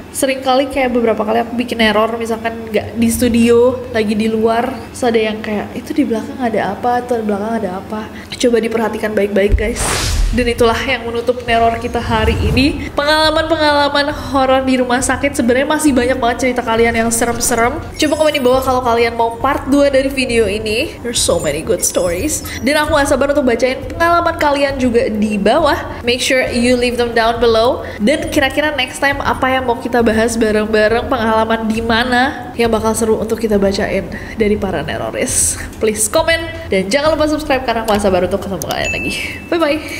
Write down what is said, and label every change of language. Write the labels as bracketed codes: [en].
[id] Sering kali kayak beberapa kali aku bikin error, misalkan nggak di studio, lagi di luar, terus ada yang kayak itu di belakang ada apa, atau di belakang ada apa. Coba diperhatikan baik-baik guys. Dan itulah yang menutup neror kita hari ini. Pengalaman-pengalaman horor di rumah sakit, sebenarnya masih banyak banget cerita kalian yang serem-serem. Coba komen di bawah kalau kalian mau part 2 dari video ini. [en] There's so many good stories. [id] Dan aku gak sabar untuk bacain pengalaman kalian juga di bawah. [en] Make sure you leave them down below. [id] Dan kira-kira next time apa yang mau kita bahas bareng-bareng, pengalaman di mana yang bakal seru untuk kita bacain dari para neroris. Please komen dan jangan lupa subscribe karena aku gak sabar untuk ketemu kalian lagi. Bye-bye.